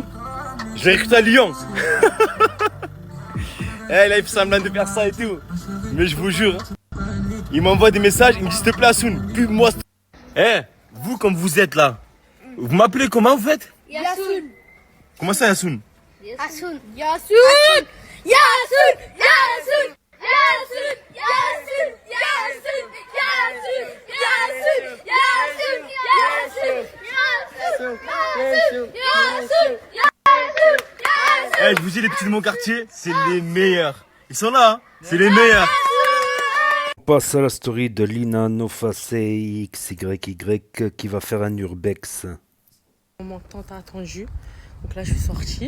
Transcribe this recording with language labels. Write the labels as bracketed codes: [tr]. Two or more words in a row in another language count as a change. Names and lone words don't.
[fr] Je l'ai recruté à Lyon. Eh là il fait semblant de faire ça et tout. Mais je vous jure, il m'envoie des messages, il me dit s'il te plaît Hassoun, pub-moi. Eh, vous comme vous êtes là, vous m'appelez comment vous faites? Yassoun. Comment ça Hassoun? Yasun. Yasun. Yasun. Yasun. Yasun. Yasun. Yasun. Yasun. Yasun. Yasun. Yasun. Yasun. Eh, je vous dis, les petits de mon quartier, c'est les meilleurs. Ils sont là, hein. C'est les meilleurs. On passe à la story de Lina Nofacey XYY qui va faire un urbex. Moment tant attendu. Donc là, je suis sortie.